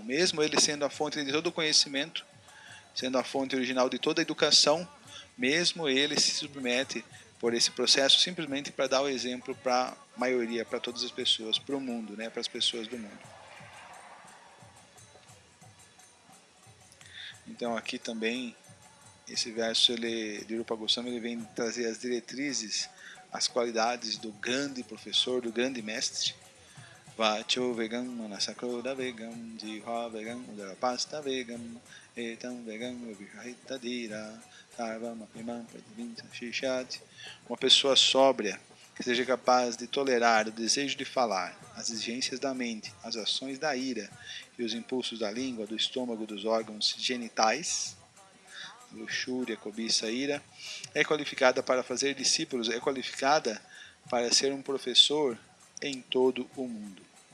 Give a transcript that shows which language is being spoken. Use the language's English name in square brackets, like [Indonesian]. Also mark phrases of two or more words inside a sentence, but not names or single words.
[Portuguese] Mesmo ele sendo a fonte de todo o conhecimento, sendo a fonte original de toda a educação, mesmo ele se submete por esse processo simplesmente para dar o exemplo para a maioria, para todas as pessoas, para o mundo, né, para as pessoas do mundo. Então aqui também, esse verso de Rupa Goswami, ele vem trazer as diretrizes, as qualidades do grande professor, do grande mestre. [Sanskrit] Vacho vegam manasakroda vegam jiva vegam udarapasta vegam etam vegam vibhahitadira sarvam apimam pradivimsa shishat. [Portuguese] Uma pessoa sóbria, que seja capaz de tolerar o desejo de falar, as exigências da mente, as ações da ira e os impulsos da língua, do estômago, dos órgãos genitais, luxúria, cobiça, ira, é qualificada para fazer discípulos, é qualificada para ser um professor em todo o mundo.